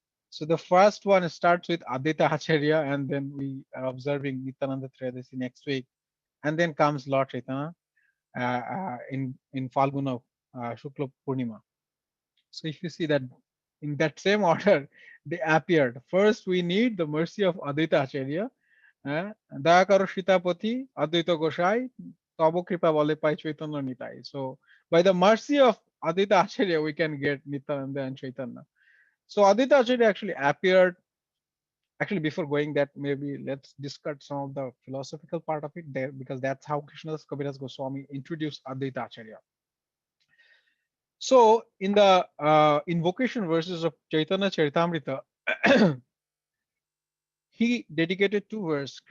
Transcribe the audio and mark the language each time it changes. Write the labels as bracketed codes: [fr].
[en] So the first one starts with Advaita Acharya, and then we are observing Nityananda Triyodasi next week, and then comes Lord Chaitanya in Falguna Shukla Purnima. So if you see that in that same order, they appeared. First, we need the mercy of Advaita Acharya, [bn] দয়া করো সীতাপতি অদ্বৈত গোসাই তব কৃপা বলে পাই Chaitanya Nitai. [en] So by the mercy of Advaita Acharya we can get Nityananda and Chaitanya. So Advaita Acharya actually appeared. Actually, before going that, maybe let's discuss some of the philosophical part of it there, because that's how Krishnadas Kaviraj Goswami introduced Advaita Acharya. So in the invocation verses of Chaitanya Charitamrita, he dedicated two verses.